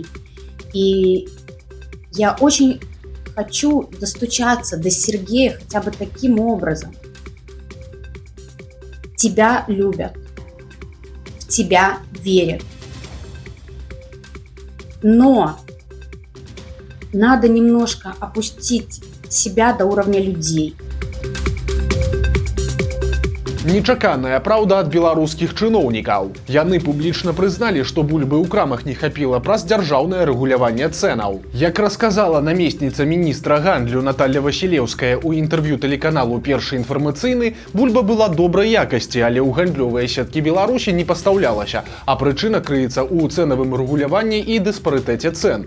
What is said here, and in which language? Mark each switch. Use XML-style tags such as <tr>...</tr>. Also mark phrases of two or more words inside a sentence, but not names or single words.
<ru>И я очень хочу достучаться до Сергея хотя бы таким образом. Тебя любят, в тебя верят. Но надо немножко опустить себя до уровня людей.</ru> <be>Нечаканая праўда ад беларускіх чыноўнікаў. Яны публічна прызналі, што бульбы ў крамах не хапіла праз дзяржаўнае рэгуляванне цэнаў. Як расказала намесніца міністра гандлю Наталья Васілеўская ў інтэрв'ю тэлеканалу «Першы інфармацыйны», бульба была добрай якасці, але ў гандлёвыя сеткі Беларусі не пастаўлялася, а прычына крыецца ў цэнавым рэгуляванні і дыспарытэце цэн.</be>